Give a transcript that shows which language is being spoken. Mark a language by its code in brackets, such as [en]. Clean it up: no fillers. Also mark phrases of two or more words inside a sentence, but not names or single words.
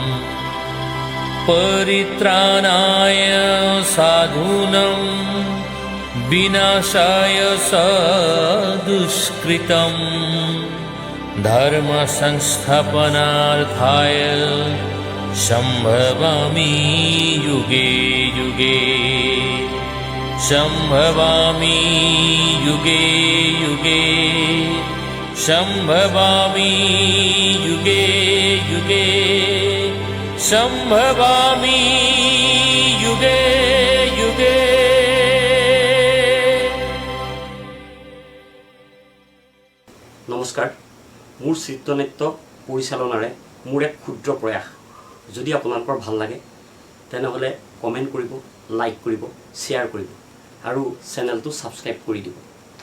[sa] परित्राणाय साधूनां विनाशाय सदुष्कृतम् धर्म संस्थापनार्थाय संभवामि युगे युगे संभवामि युगे युगे संभवामि युगे युगे संभवामि युगे युगे। [as] নমস্কাৰ। মোৰ চিত্ৰনাট্য পৰিচালনাৰে মোৰ এক ক্ষুদ্ৰ প্ৰয়াস যদি আপোনালোকৰ ভাল লাগে তেনেহ'লে কমেণ্ট কৰিব, লাইক কৰিব, শ্বেয়াৰ কৰিব আৰু চেনেলটো ছাবস্ক্ৰাইব কৰি দিব।